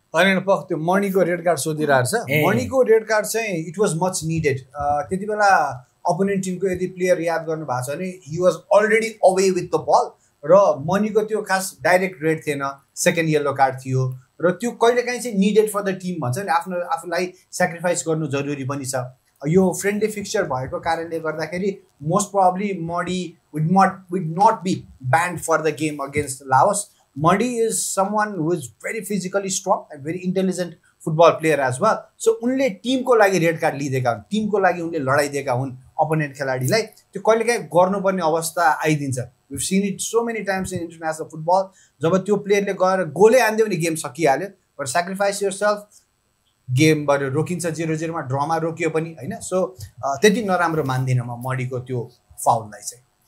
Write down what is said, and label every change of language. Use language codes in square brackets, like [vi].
[ne] होइन त्यो मणिको red card सोधिरहेको छ मणिको रेड कार्ड चाहिँ [en] it was much needed [ne] त्यति बेला अपोनेन्ट टिमको यदि प्लेयर याद गर्नु भएको छ भने [en] he was already away with the ball [ne] र मणिको त्यो खास डाइरेक्ट रेड थिएन सेकेन्ड येल्लो कार्ड थियो र त्यो कहिलेकाहीँ चाहिँ निडेड फर द टिम भन्छ नि आफूलाई सेक्रिफाइस गर्नु जरुरी पनि छ यो फ्रेन्डली फिक्चर भएको कारणले गर्दाखेरि मोस्ट प्रोबब्ली मडी [en] would not be banned for the game against Laos. Madi is someone who is very physically strong and very intelligent football player as well. [ne] So उनले टिमको लागि रेड कार्ड लिइदिएका हुन् टिमको लागि उनले लडाइदिएका हुन् अपोनेन्ट खेलाडीलाई त्यो कहिलेकाहीँ गर्नुपर्ने अवस्था आइदिन्छ [en] we've seen it so many times in international football [ne] जब त्यो प्लेयरले गएर गोलै हान्दियो भने गेम सकिहाल्यो [en] but sacrifice yourself [ne] गेमबाट रोकिन्छ 0-0 मा ड्रमा रोकियो पनि हैन सो त्यति नराम्रो मान्दिनँ म मडीको त्यो फाउललाई चाहिँ